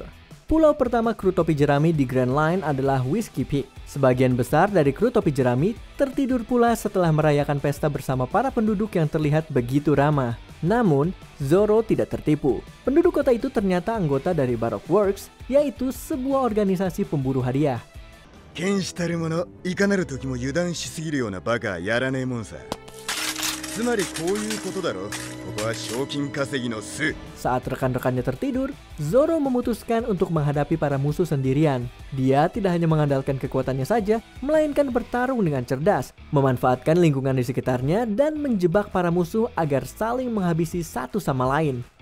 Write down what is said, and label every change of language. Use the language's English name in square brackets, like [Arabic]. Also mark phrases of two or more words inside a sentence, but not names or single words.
[Indonesian] Pulau pertama kru topi jerami di Grand Line adalah Whiskey Peak. Sebagian besar dari kru topi jerami tertidur pula setelah merayakan pesta bersama para penduduk yang terlihat begitu ramah. Namun, Zoro tidak tertipu. Penduduk kota itu ternyata anggota dari Baroque Works, yaitu sebuah organisasi pemburu hadiah. [Japanese] 剣士たる者いかなる時も油断しすぎるようなバカはやらねえもんさ。つまりこういうことだろ。ここは賞金稼ぎの巣。 [Indonesian] Saat rekan-rekannya tertidur, Zoro memutuskan untuk menghadapi para musuh sendirian. Dia tidak hanya mengandalkan kekuatannya saja, melainkan bertarung dengan cerdas, memanfaatkan lingkungan di sekitarnya dan menjebak para musuh agar saling menghabisi satu sama lain.